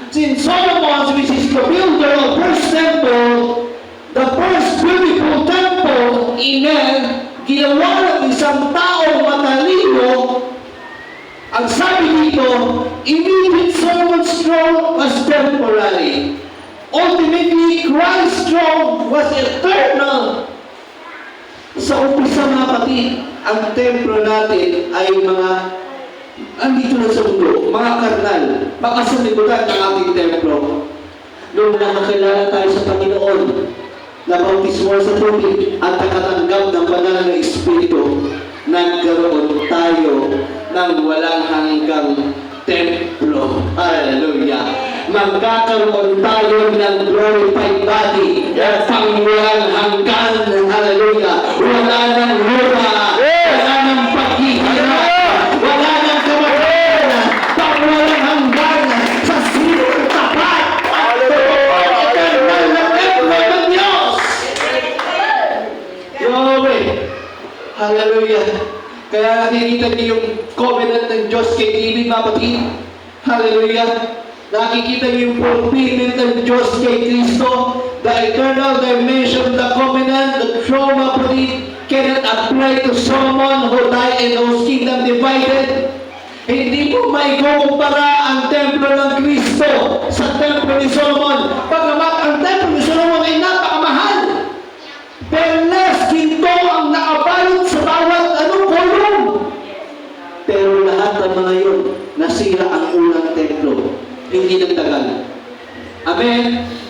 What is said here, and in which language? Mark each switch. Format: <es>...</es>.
<en>Since Solomon, which is the builder of first temple, the first beautiful temple, amen,</en> <tl>ginawa ng isang taong matalino, ang sabi dito,</tl> <en>immediate Solomon's throne was temporary. Ultimately, Christ's throne was eternal.</en> <tl>Sa umpisa mga kapatid, ang templo natin ay mga andito na sa mundo, mga karnal, makasalibutan ng ating templo. Nung nakakilala tayo sa Panginoon, nabautismo sa tubig at nakatanggap ng banal na Espiritu, nagkaroon tayo ng walang hanggang templo. Hallelujah! Magkakaroon tayo ng glorified body at pangwalang hanggan. Hallelujah! Wala nang lupa, wala nang paghihirap, wala nang kamatayan, pangwalang hanggan sa silong tapat. Eternal na templo ng Diyos. Yahweh! Hallelujah! Kaya nakikita niyo yung covenant ng Diyos kay David, mga kapatid. Hallelujah! Nakikita niyo yung fulfillment ng Diyos kay Kristo,</tl> <en>the eternal dimension, the covenant, the throne of it cannot apply to someone who died and whose kingdom divided.</en> <tl>Hindi po may kukumpara ang templo ng Kristo sa templo ni Solomon. Pagkamat ang templo ni Solomon ay napakamahal. Perlas, ginto ang nakabalot sa bawat kolong. Pero lahat ng mga yun, nasira ang unang templo. Hindi nagtagal. Amen?</tl>